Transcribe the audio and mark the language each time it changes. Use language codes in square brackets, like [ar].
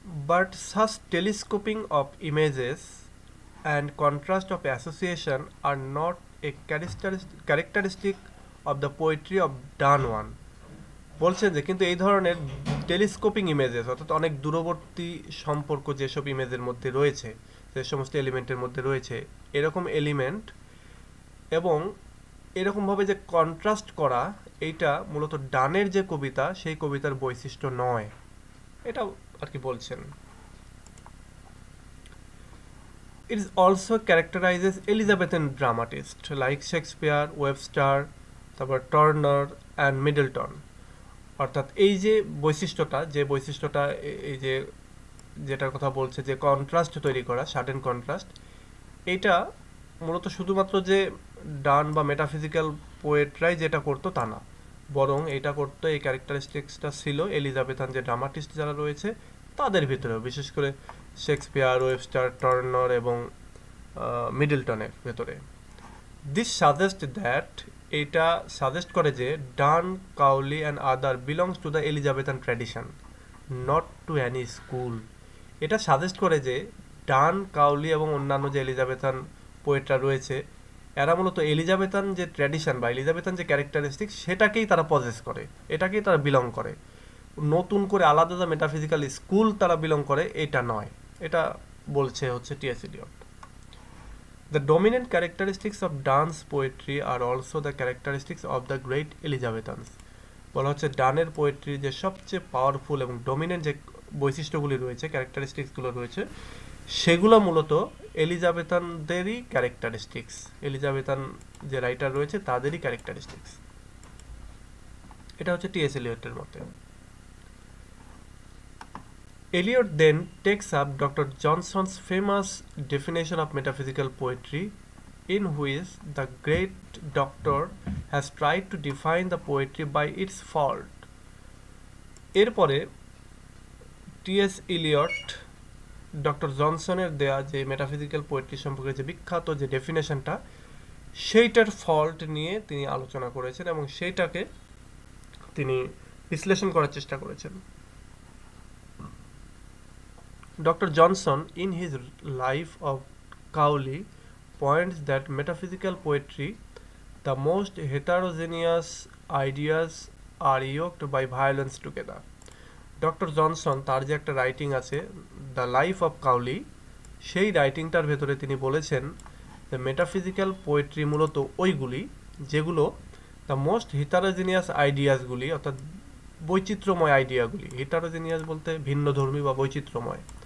[en] But such telescoping of images and contrast of association are not a characteristic of the poetry of done one. [bn] বলছেন যে কিন্তু এই ধরনের telescoping images অর্থাৎ অনেক দূরবর্তী সম্পর্ক যেসব ইমেজের মধ্যে রয়েছে, যে সমস্ত এলিমেন্টের মধ্যে রয়েছে এরকম এলিমেন্ট এবং এরকমভাবে যে কন্ট্রাস্ট করা, এইটা মূলত ডানের যে কবিতা সেই কবিতার বৈশিষ্ট্য নয়, এটা আর কি বলছেন। [en] It also characterizes Elizabethan dramatists like Shakespeare, Webster, [bn] তারপর [en] Turner and Middleton. [bn] অর্থাৎ এই যে বৈশিষ্ট্যটা এই যে যেটার কথা বলছে যে কন্ট্রাস্ট তৈরি করা, সাডেন কন্ট্রাস্ট, এইটা মূলত শুধুমাত্র যে ডান বা মেটাফিজিক্যাল পোয়েটরাই যেটা করতো তা না, বরং এটা করতো, এই ক্যারেক্টারিস্টিক্সটা ছিল এলিজাবেথান যে ড্রামাটিস্ট যারা রয়েছে তাদের ভিতরেও, বিশেষ করে শেক্সপিয়ার, ওয়েবস্টার, টার্নার এবং মিডলটনের ভেতরে। [en] this suggest that, [bn] এটা সাজেস্ট করে যে [en] Donne, Cowley and other belongs to the Elizabethan tradition, not to any school. [bn] এটা সাজেস্ট করে যে ডান, কাউলি এবং অন্যান্য যে এলিজাবেথান পোয়েটরা রয়েছে এরা মূলত এলিজাবেথান যে ট্র্যাডিশন বা এলিজাবেথান যে ক্যারেক্টারিস্টিক্স সেটাকেই তারা পজেস করে, এটাকেই তারা বিলং করে। নতুন করে আলাদা মেটাফিজিক্যাল স্কুল তারা বিলং করে এটা নয়, এটা বলছে হচ্ছে T S Elliot. [en] The dominant characteristics of dance poetry are also the characteristics of the great Elizabethans. [bn] বলা হচ্ছে ডানের পোয়েট্রি যে সবচেয়ে পাওয়ারফুল এবং ডমিনেন্ট যে বৈশিষ্ট্যগুলি রয়েছে, ক্যারেক্টারিস্টিক্সগুলো রয়েছে, সেগুলো মূলত এলিজাবেথানদেরই ক্যারেক্টারিস্টিক্স, এলিজাবেথান যে রাইটার রয়েছে তাদেরই ক্যারেক্টারিস্টিক্স। এটা হচ্ছে টিএস এলিয়টের মতে। [en] Elliot then takes up Dr. Johnson's famous definition of metaphysical poetry, in which the great doctor has tried to define the poetry by its fault. [bn] এরপরে টিএস এলিয়ট ডক্টর জনসনের দেয়া যে metaphysical poetry সম্পর্কে যে বিখ্যাত যে ডেফিনেশনটা, সেইটার fault নিয়ে তিনি আলোচনা করেছেন এবং সেইটাকে তিনি বিশ্লেষণ করার চেষ্টা করেছেন। [en] Dr. Johnson, in his Life of Cowley, points that metaphysical poetry, the most heterogeneous ideas are yoked by violence together. [bn] Doctor Johnson তার যে একটা রাইটিং আছে দ্য লাইফ অফ কাউলি, সেই রাইটিংটার ভেতরে তিনি বলেছেন যে মেটাফিজিক্যাল পোয়েট্রি মূলত ওইগুলি যেগুলো [en] the most heterogeneous [bn] আইডিয়াসগুলি, অর্থাৎ বৈচিত্র্যময় আইডিয়াগুলি, হিটারোজিনিয়াস বলতে ভিন্নধর্মী বা বৈচিত্র্যময়,